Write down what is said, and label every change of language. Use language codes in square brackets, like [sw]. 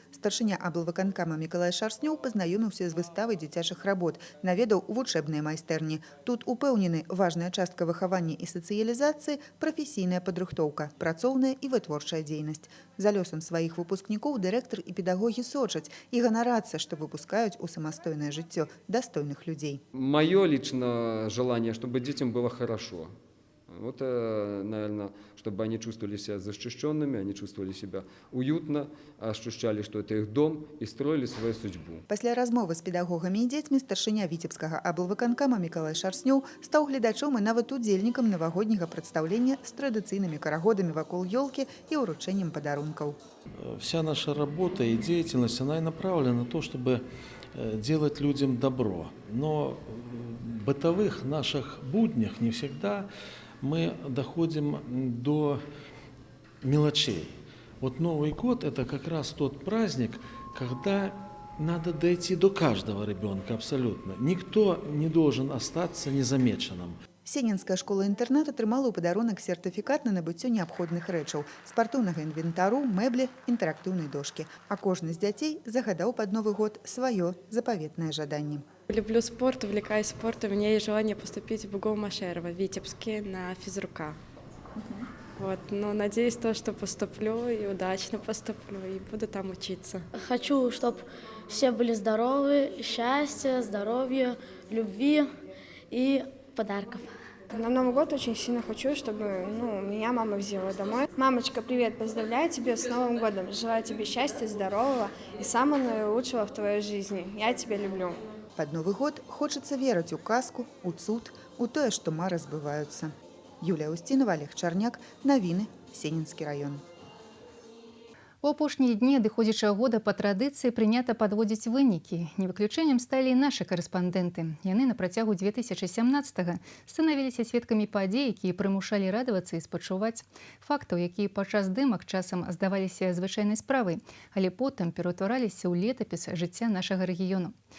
[be] Старшыня аблвыканкама Мікалай Шарснёў пазнаёміўся з выставай дзіцячых работ, наведаў вучэбныя майстэрні. Тут упэўнены важная частка выхавання і сацыялізацыі – прафесійная падрыхтоўка, працоўная і вытворчая дзейнасць. За лёсам сваіх выпускнікоў дырэктар і педагогі сочаць і ганарацца, што выпускаюць у самастойное жыццё достойных людей. [ru] Мое личное желание, чтобы детям было хорошо. Вот, наверное, чтобы они чувствовали себя защищенными, они чувствовали себя уютно, ощущали, что это их дом и строили свою судьбу. [be] Пасля размовы з педагогамі і дзецьмі старшыня Віцебскага аблвыканкама Мікалай Шарснёў стаў гледачом і нават удзельнікам навагодняга прадстаўлення з традыцыйнымі карагодамі вакол ёлкі і ўручэннем падарункаў. [ru] Вся наша работа и деятельность, она и направлена на то, чтобы делать людям добро. Но в бытовых наших буднях не всегда мы доходим до мелочей. Вот Новый год – это как раз тот праздник, когда надо дойти до каждого ребенка абсолютно. Никто не должен остаться незамеченным. [be] Сенінская школа-інтэрнат атрымала ў падарунак сертыфікат на набыццё неабходных рэчаў, спартыўнага інвентару, мэблі, інтэрактыўнай дошкі. А кожны з дзяцей загадаў пад Новы год сваё запаветнае жаданне. [ru] Люблю спорт, увлекаюсь спортом. У меня есть желание поступить в ГУ Машерова, в Витебске, на физрука. Вот, но надеюсь, что поступлю и удачно поступлю, и буду там учиться. Хочу, чтобы все были здоровы, счастья, здоровья, любви и подарков. На Новый год очень сильно хочу, чтобы меня мама взяла домой. Мамочка, привет, поздравляю тебя с Новым годом. Желаю тебе счастья, здорового и самого наилучшего в твоей жизни. Я тебя люблю. Под Новый год хочется верить [be] у казку, у цуд, у тое, [ru] что мары сбываются. Юлия Устинова, Олег Чарняк. [be] Новины. Сенинский район. У апошнія дні адыходзячага года па традыцыі прынята падводзіць вынікі. Не выключэннем сталі і нашы карэспандэнты. Яны на працягу 2017-га станавіліся сведкамі падзей, якія прымушалі радавацца і спачуваць. Фактаў, якія падчас здымак часам здаваліся звычайнай справай, але потым пераўтвараліся ў летапіс жыцця нашага рэгіёну.